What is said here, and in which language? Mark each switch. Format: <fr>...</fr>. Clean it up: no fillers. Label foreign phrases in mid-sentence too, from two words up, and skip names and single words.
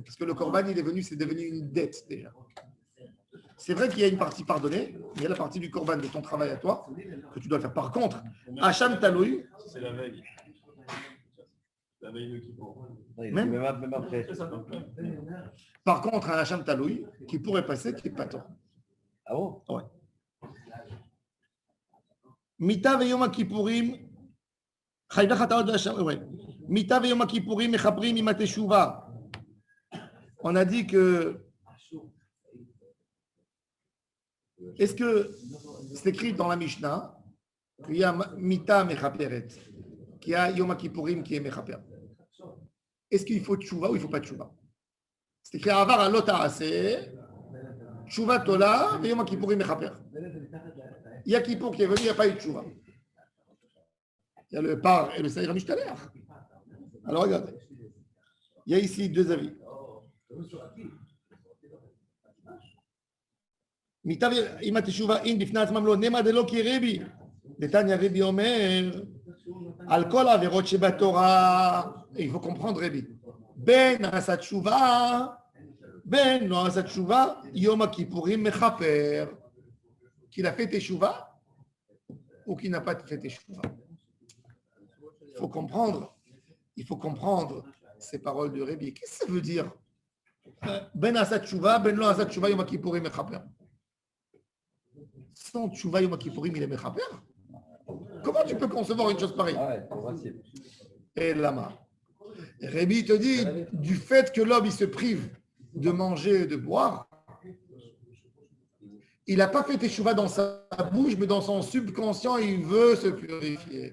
<fr>Parce que le korban, c'est devenu une dette déjà. C'est vrai qu'il y a une partie pardonnée, mais il y a la partie du korban de ton travail à toi que tu dois faire. Par contre,</fr> <he>אשם תלוי,</he> <fr>C'est la veille. La veille de Kippour. Même après. par contre, un</fr> <he>אשם תלוי</he> <fr>qui pourrait passer, qui n'est pas tort. Ah bon? Ouais.</fr> <he>מיתה ויום כיפורים, חייבי חטאות ואשם, ouais. מיתה ויום כיפורים מכפרים עם התשובה.</he> <fr>On a dit que. Est-ce que c'est écrit dans la Mishnah qu'il y a</fr> <he>מיתה מכפרת,</he> <fr>qu'il y a Yom Kippourim qui est mechaper? Est-ce qu'il faut tchouva ou il ne faut pas tchouva? C'est écrit</fr> <he>עבר על עשה, תשובה תולה,</he> <fr>et Yom Kippourim mechaper. Il y a Kippour qui est venu, il n'y a pas eu de tchouva. Il y a le par et le</fr> <he>שעיר המשתלח.</he> <fr>Alors regardez. Il y a ici deux avis.</fr> <he>אם התשובה אין בפני עצמם לא נמה דלא כרבי, דתניא רבי אומר, על כל העבירות שבתורה,</he> <fr>il faut comprendre</fr> <he>רבי, בין עשה תשובה, בין לא עשה תשובה, יום הכיפורים מכפר,</he> <fr>qu'il a fait תשובה, ou qui n'a pas fait תשובה. Il faut comprendre ces paroles de Rabbi. Qu'est-ce que ça veut dire?</fr> <he>בין עשה תשובה, בין לא עשה תשובה, יום הכיפורים מכפר.</he> <fr>Sans tshuva, yom kippurim, il est mechaper. Comment tu peux concevoir une chose pareille? Et lama. Rabbi te dit, du fait que l'homme il se prive de manger et de boire, il n'a pas fait teshuva dans sa bouche, mais dans son subconscient, il veut se purifier.</fr>